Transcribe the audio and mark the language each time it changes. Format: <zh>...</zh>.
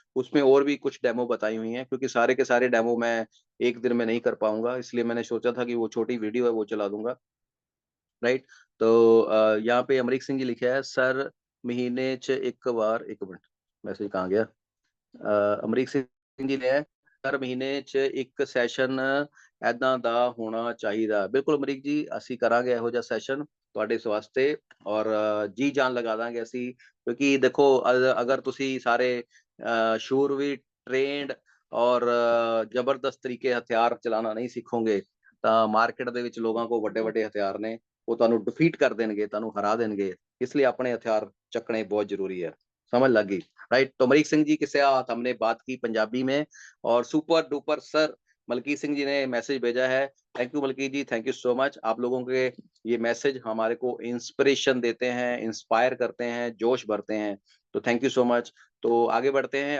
<hi>उसमें और भी कुछ डेमो बताई हुई हैं, क्योंकि सारे के सारे डेमो मैं एक दिन में नहीं कर पाऊंगा, इसलिए मैंने सोचा था कि वो छोटी वीडियो है वो चला दूंगा, राइट। तो यहाँ पे अमरीक सिंह जी लिखा है, सर महीने च एक बार, एक मिनट मैसेज कहाँ गया,</hi> <pa>ਅਮਰੀਕ ਸਿੰਘ ਜੀ ਨੇ ਹਰ ਮਹੀਨੇ 'ਚ ਇੱਕ ਸੈਸ਼ਨ ਐਦਾਂ ਦਾ ਹੋਣਾ ਚਾਹੀਦਾ। ਬਿਲਕੁਲ ਅਮਰੀਕ ਜੀ, ਅਸੀਂ ਕਰਾਂਗੇ ਇਹੋ ਜਿਹਾ ਸੈਸ਼ਨ ਤੁਹਾਡੇ ਇਸ ਵਾਸਤੇ, ਔਰ ਜੀ ਜਾਨ ਲਗਾ ਦਾਂਗੇ ਅਸੀਂ, ਕਿਉਂਕਿ ਦੇਖੋ ਅਗਰ ਤੁਸੀਂ ਸਾਰੇ ਸ਼ੂਰਵੀਰ ਟ੍ਰੇਨਡ ਔਰ ਜ਼ਬਰਦਸਤ ਤਰੀਕੇ ਹਥਿਆਰ ਚਲਾਉਣਾ ਨਹੀਂ ਸਿੱਖੋਗੇ, ਤਾਂ ਮਾਰਕੀਟ ਦੇ ਵਿੱਚ ਲੋਕਾਂ ਕੋਲ ਵੱਡੇ ਵੱਡੇ ਹਥਿਆਰ ਨੇ, ਉਹ ਤੁਹਾਨੂੰ ਡਿਫੀਟ ਕਰ ਦੇਣਗੇ, ਤੁਹਾਨੂੰ ਹਰਾ ਦੇਣਗੇ। ਇਸ ਲਈ ਆਪਣੇ ਹਥਿਆਰ ਚੱਕਣੇ</pa> <hi>बहुत जरूरी है। समझ लग गई, राइट। तो अमरीक सिंह जी के साथ हमने बात की पंजाबी में, और super duper sir Malkit Singh ji ने मैसेज भेजा है, thank you Malkit ji, thank you so much. आप लोगों के ये मैसेज हमारे को इंस्पिरेशन देते हैं, इंस्पायर करते हैं, जोश भरते हैं, तो थैंक यू सो मच। तो आगे बढ़ते हैं।</hi>